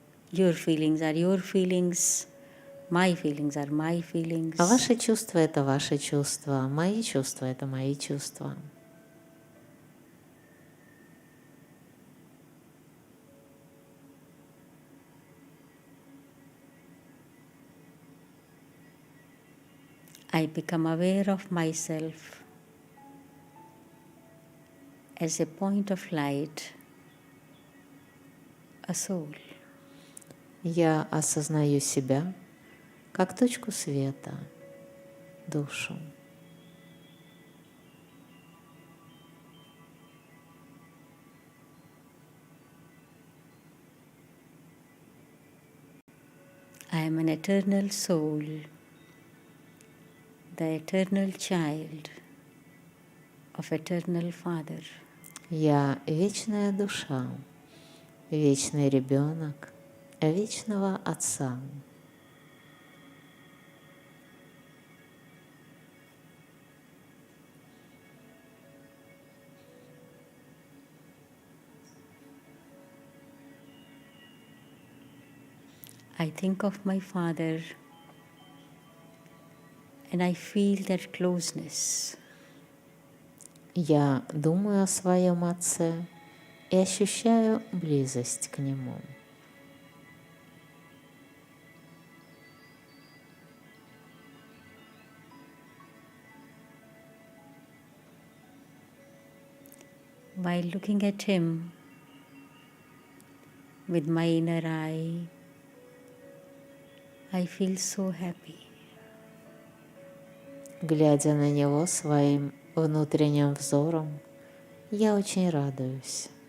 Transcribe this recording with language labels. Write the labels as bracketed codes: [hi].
[en] Your feelings are your feelings. My feelings are my feelings. [ru] А ваши чувства — это ваши чувства, мои чувства — это мои чувства. [en] I become aware of myself as a point of light, a soul. [ru] Я осознаю себя как точку света, душу. [en] I am an eternal soul, the eternal child of eternal Father. [ru] Я вечная душа, вечный ребенок вечного Отца. [en] I think of my father and I feel that closeness. [ru] Я думаю о своем Отце и ощущаю близость к Нему. [en] While looking at him with my inner eye, I feel so happy. [ru] Глядя на Него своим внутренним взором, я очень радуюсь.